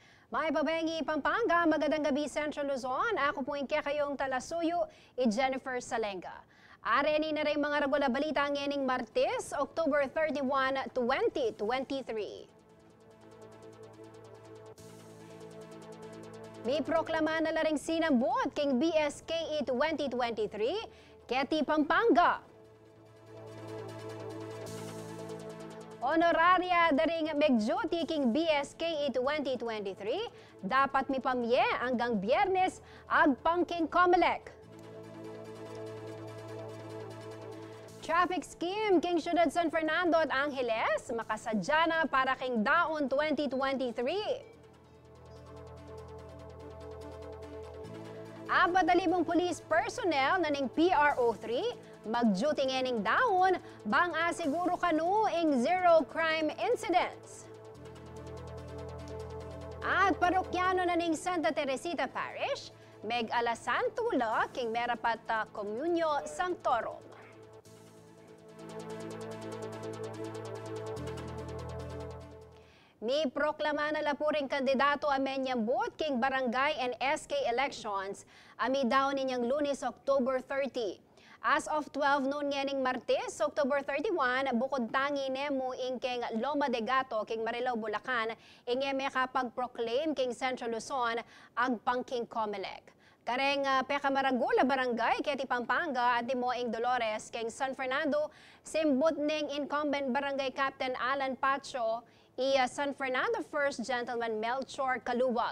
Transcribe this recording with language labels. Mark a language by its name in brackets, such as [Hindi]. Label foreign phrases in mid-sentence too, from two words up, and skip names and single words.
[Pampanga] May Babengi, Pampanga, [Filipino] magandang gabi [Pampanga] Central Luzon. Ako po kayong talasuyo, Jennifer Salenga. Areni na rin mga regular balita ngayon Martes, October 31, 2023. May proklama na laring sinambot king BSKE 2023, Keti Pampanga. Honoraria daring megduty king BSKE 2023, dapat mi pamye hanggang Biyernes agpangking Comelec. [English] Traffic scheme [Pampanga] king Ciudad San Fernando at Angeles, makasadya na para king Daon 2023. 4,000 [English] police personnel [Pampanga] na ning PRO3 mag-duty nganing Daon bang asiguro kanu ing [English] zero crime incidents. [Pampanga] At parokyano na ning Santa Teresita Parish, meg-alasan tula king merapat Komunyo Sanctorum. May proklama na lapuring kandidato amenyambot king [English] barangay and SK elections [Pampanga] ami daw ninyang Lunes, October 30. [English] As of 12 noon [Pampanga] nganing Martes, October 31, bukod tangi nemo ing king Loma de Gato king Marilao, Bulacan, ingeme kapag-proclaim king Central Luzon agpangking Comelec. Kareng Pekamaragula barangay Keti Pampanga at Dimoing Dolores king San Fernando, simbot ning incumbent barangay Captain Alan Pacho San Fernando [English] First Gentleman [Pampanga] Melchor Kaluwag.